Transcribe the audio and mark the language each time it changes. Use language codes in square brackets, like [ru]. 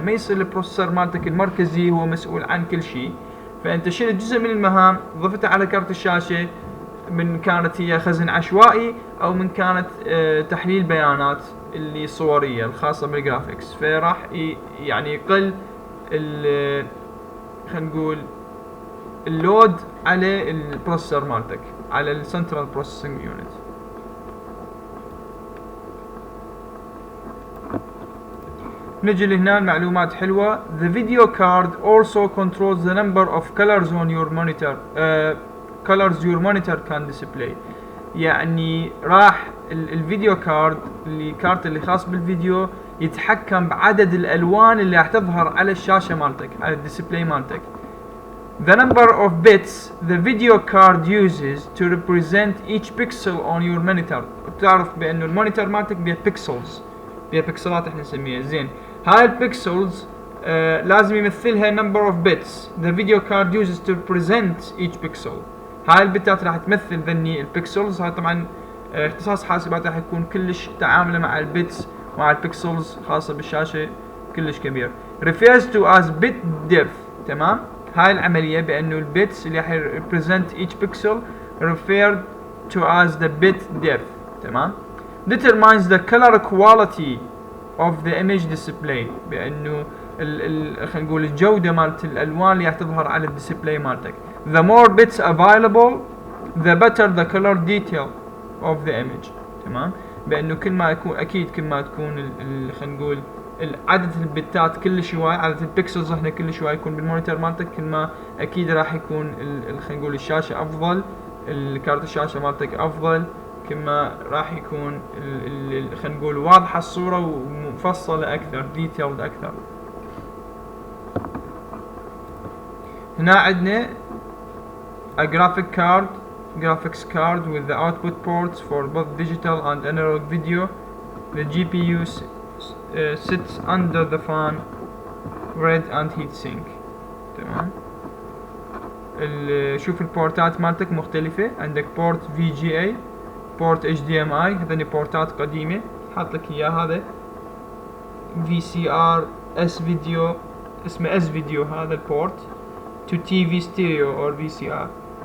[ar] ما يصير البروسيسور مالتك المركزي هو مسؤول عن كل شيء، فأنت شلت جزء من المهام ضفتها على كارت الشاشة، من كانت هي خزن عشوائي أو من كانت تحليل بيانات اللي صورية الخاصة بالجرافيكس، فراح يعني يقل خلينا نقول اللود على البروسيسور مالتك، على السنترال بروسيسنج يونت. نجي لهنا المعلومات حلوة. [en] The video card also controls the number of colors on your monitor colors your monitor can display. [ar] يعني راح الفيديو كارد الكارت اللي خاص بالفيديو يتحكم بعدد الألوان اللي راح تظهر على الشاشة مالتك، على الديسبلاي مالتك. [en] The number of bits the video card uses to represent each pixel on your monitor. [ar] بتعرف بأنه المونيتور مالتك بيها بيكسلز، بيها بيكسلات احنا نسميها. زين هاي البيكسلز لازم يمثلها [en] number of bits the video card uses to represent each pixel. [ar] هاي البتات راح تمثل ذني البيكسلز. هاي طبعا اختصاص حاسبات راح يكون كلش تعامله مع البيتس مع البيكسلز خاصة بالشاشة كلش كبير. [en] refers to as bit depth. [ar] تمام، هاي العملية بأنه البيتس اللي راح [en] represent each pixel referred to as the bit depth. [ar] تمام. [en] determines the color quality of the image display، [ar] بأنه خلينا نقول الجودة مالت الألوان اللي راح تظهر على الديسبلاي مالتك. [en] the more bits available the better the color detail of the image. [ar] تمام، بأنه كل ما يكون أكيد كل ما تكون خلينا نقول عدد البتات كل شوي، عدد البكسلز احنا كل شوي يكون بالمونيتور مالتك، كل ما أكيد راح يكون خلينا نقول الشاشة أفضل، الكارت الشاشة مالتك أفضل، كما راح يكون خلينا نقول واضحة الصورة ومفصلة أكثر، detailed أكثر. هنا عندنا [en] a graphics card with the output ports for both digital and analog video. The GPU sits under the fan, red and heatsink. [ar] تمام. شوف البورتات مالتك مختلفة، عندك بورت VGA، بورت HDMI، هذني بورتات قديمة حاط لك اياه. [en] هذا VCR S video، اسمه S video [ar] هذا البورت، [en] to TV stereo or VCR.